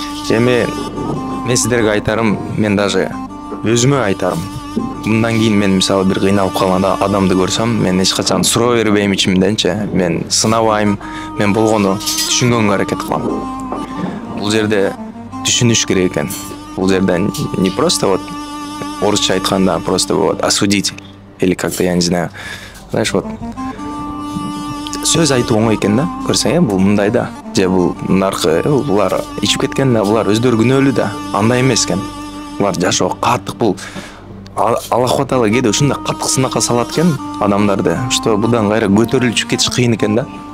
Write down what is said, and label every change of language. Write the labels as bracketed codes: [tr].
[ky] Эми мен сиздерге айтарым, мен даже өзүмө айтарым. Мындан кийин мен мисалы бир кыйналып калган адамды көрсөм, мен эч качан суроо бербейм ичимденчи. Мен сынабайм, мен болгону түшүнгөнгө аракет кылам. Бул жерде түшүнүш керек экен. Бул жерде [ru] не просто вот [ky] орусча айтканда [ru] просто вот осудить или как-то, я не знаю. Знаешь, вот [ky] сөз айтуу оңой экен да. Көрсөң, бул мындай да. Же бул наркы, булар ичип кеткен да, булар өздөрү күнөөлүү да. Андай эмес экен. Булар жашоо каттык, бул Аллах Таала кээде ушундай каттык сынакка салат экен адамдарды, [ru] что [ky] будан кайра көтөрүлүп кетиш кыйын экен да.